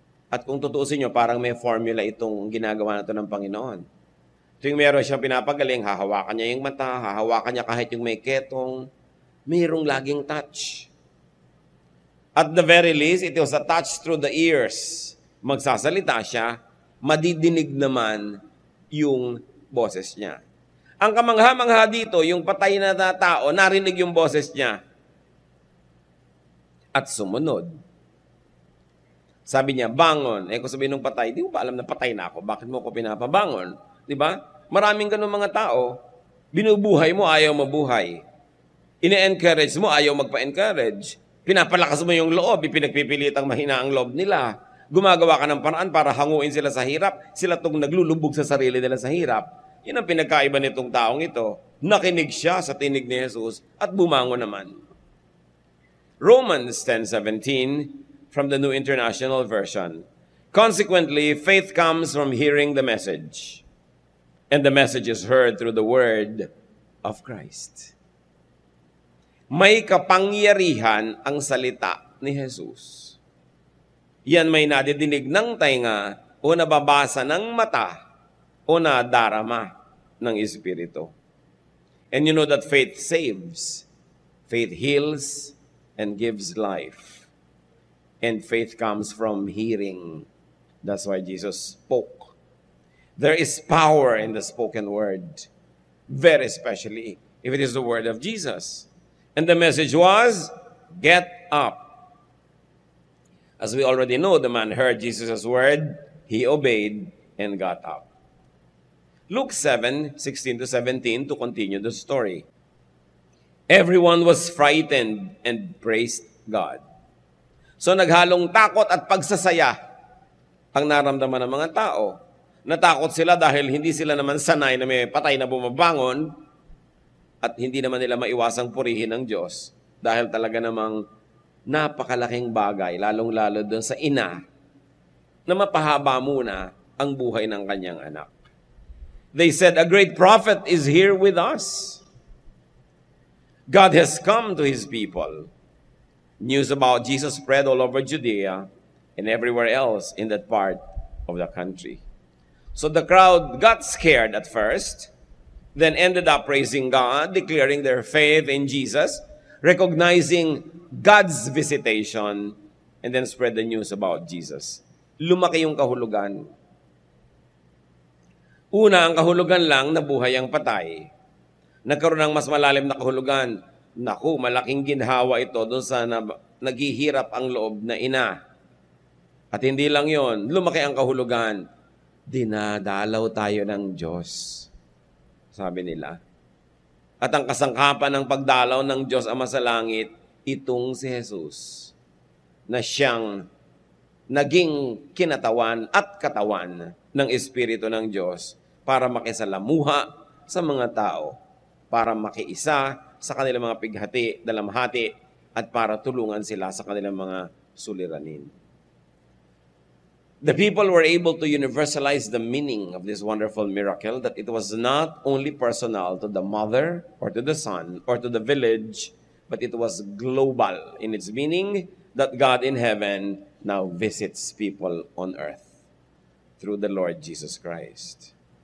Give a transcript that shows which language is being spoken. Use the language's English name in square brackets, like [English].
[Filipino] At kung tutuusin nyo, parang may formula itong ginagawa na ito ng Panginoon. Tuwing meron siyang pinapagaling, hahawakan niya yung mata, hahawakan niya kahit yung may ketong, mayroong laging touch. [English] At the very least, it was a touch through the ears. [Filipino] Magsasalita siya, madidinig naman yung boses niya. Ang kamangha-mangha dito, yung patay na tao, narinig yung boses niya. At sumunod. Sabi niya, bangon. Kung sabihin ng patay, di mo ba alam na patay na ako? Bakit mo ako pinapabangon? Di ba? Maraming ganun mga tao. Binubuhay mo, ayaw mabuhay. Ine-encourage mo, ayaw magpa-encourage. Pinapalakas mo yung loob, ipinagpipilitang mahina ang loob nila. Gumagawa ka ng paraan para hanguin sila sa hirap. Sila itong naglulubog sa sarili nila sa hirap. Yan ang pinagkaiba nitong taong ito. Nakinig siya sa tinig ni Jesus at bumangon naman. [English] Romans 10:17 from the New International Version. Consequently, faith comes from hearing the message. And the message is heard through the word of Christ. [Filipino] May kapangyarihan ang salita ni Jesus. Yan may nadidinig ng tainga o nababasa ng mata o nadarama ng Espiritu. [English] And you know that faith saves. Faith heals and gives life. And faith comes from hearing. That's why Jesus spoke. There is power in the spoken word. Very especially if it is the word of Jesus. And the message was, get up. As we already know, the man heard Jesus' word, he obeyed, and got up. Luke 7:16-17 to continue the story. Everyone was frightened and praised God. [Filipino] So naghalong takot at pagsasaya ang naramdaman ng mga tao. Natakot sila dahil hindi sila naman sanay na may patay na bumabangon at hindi naman nila maiwasang purihin ng Diyos dahil talaga namang napakalaking bagay, lalong-lalo doon sa ina na mapahaba muna ang buhay ng kanyang anak. [English] They said, a great prophet is here with us. God has come to His people. News about Jesus spread all over Judea and everywhere else in that part of the country. So the crowd got scared at first, then ended up praising God, declaring their faith in Jesus, recognizing God's visitation, and then spread the news about Jesus. [Filipino] Lumaki yung kahulugan. Una, ang kahulugan lang na buhay ang patay. Nagkaroon ng mas malalim na kahulugan. Naku, malaking ginhawa ito doon sa naghihirap ang loob na ina. At hindi lang yon, lumaki ang kahulugan. Dinadalaw tayo ng Diyos, sabi nila. At ang kasangkapan ng pagdalaw ng Diyos Ama sa langit, itong si Jesus na siyang naging kinatawan at katawan ng Espiritu ng Diyos para makisalamuha sa mga tao, para makiisa sa kanilang mga pighati, dalamhati, at para tulungan sila sa kanilang mga suliranin. [English] The people were able to universalize the meaning of this wonderful miracle, that it was not only personal to the mother or to the son or to the village, but it was global in its meaning, that God in heaven now visits people on earth through the Lord Jesus Christ.